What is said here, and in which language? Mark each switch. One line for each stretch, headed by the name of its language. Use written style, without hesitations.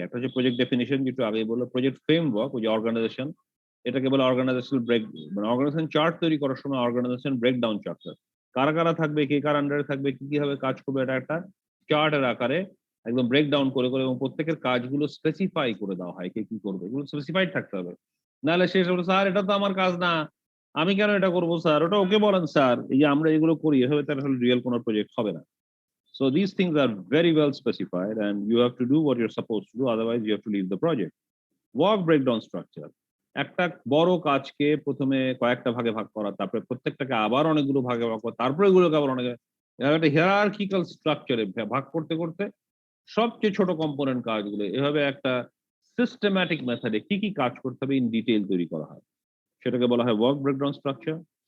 Bangla: একটা হচ্ছে project definition, যেটা আগে বললো, প্রজেক্ট ফ্রেমওয়ার্ক, ওই যে অর্গানাইজেশন, এটাকে বলে অর্গানাইজেশনাল ব্রেক, মানে অর্গানাইজেশন চার্ট তৈরি করার সময় অর্গানাইজেশন ব্রেকডাউন চার্ট, কারা কারা থাকবে, কে কার আন্ডারে থাকবে, কি কিভাবে কাজ করবে, এটা একটা চার্টের আকারে একদম ব্রেকডাউন করে করে, এবং প্রত্যেকের কাজগুলো স্পেসিফাই করে দেওয়া হয়, কে কি করবে, এগুলো স্পেসিফাইড থাকতে হবে। নাহলে শেষ হলো, স্যার এটা তো আমার কাজ না, আমি কেন এটা করবো স্যার, ওটা ওকে বলেন স্যার, এই যে আমরা এগুলো করি, এভাবে তার রিয়েল কোনো প্রজেক্ট হবে না।
English: So these things are very well specified and you have to do what you're supposed to do, otherwise you have to leave the project.
Bangla: Work breakdown structure, একটা বড় কাজকে প্রথমে কয়েকটা ভাগে ভাগ করা, তারপরে প্রত্যেকটাকে আবার অনেকগুলো ভাগে ভাগ করা, তারপরে এগুলোকে আবার অনেক, একটা হিয়ারার্কিক্যাল স্ট্রাকচারে ভাগ করতে করতে সবচেয়ে ছোট কম্পোনেন্ট কাজগুলো এভাবে একটা সিস্টেম্যাটিক মেথডে কি কি কাজ করতে হবে ইন ডিটেইল তৈরি করা হয়, সেটাকে বলা হয় ওয়ার্ক ব্রেকডাউন স্ট্রাকচার।